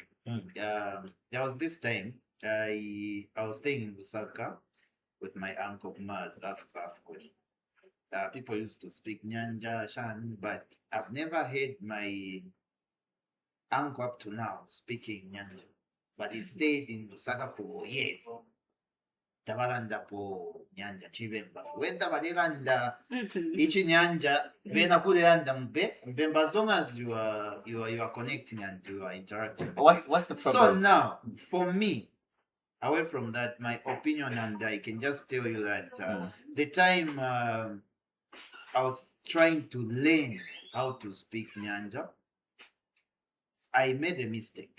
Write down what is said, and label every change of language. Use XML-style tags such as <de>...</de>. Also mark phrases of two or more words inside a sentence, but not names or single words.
<en>There was this time I was staying in Lusaka with my uncle Maz Afghan. People used to speak Nyanja, Shan, but I've never heard my uncle up to now speaking Nyanja. But he stayed in Lusaka for years.</en> <bem>Tabalanda po Nyanja Chibemba.</bem> <en>When</en> <bem>Tabalanda ichi Nyanja, Bena Kulanda Mbemba,</bem> <en>as long as you are connecting and you are interacting. What's the problem? So now, for me, away from that, my opinion, and I can just tell you that the time I was trying to learn how to speak Nyanja, I made a mistake.</en>